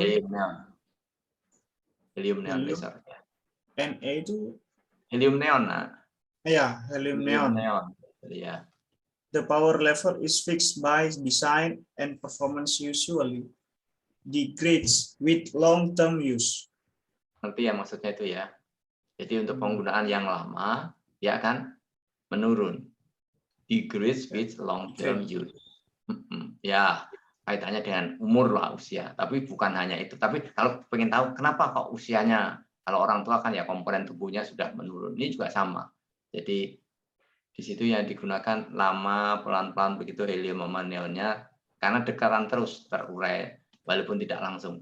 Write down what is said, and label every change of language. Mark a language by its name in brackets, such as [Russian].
[Indonesian] Helium neon. Helium neon helium, laser. Na itu Helium neon, nah. ya helium neon. Ya. [English] The power level is fixed by design and performance usually degrades with long-term use. [Indonesian] Ngerti ya maksudnya itu ya. Jadi untuk penggunaan yang lama, ya kan menurun. [English] Degrades with long-term use. [Indonesian] Ya, kaitannya dengan umur lah usia. Tapi bukan hanya itu. Tapi kalau pengen tahu kenapa kok usianya, kalau orang tua kan ya komponen tubuhnya sudah menurun. Ini juga sama. Jadi di situ yang digunakan lama, pelan-pelan begitu helium sama neonnya, karena dekaran terus terurai, walaupun tidak langsung.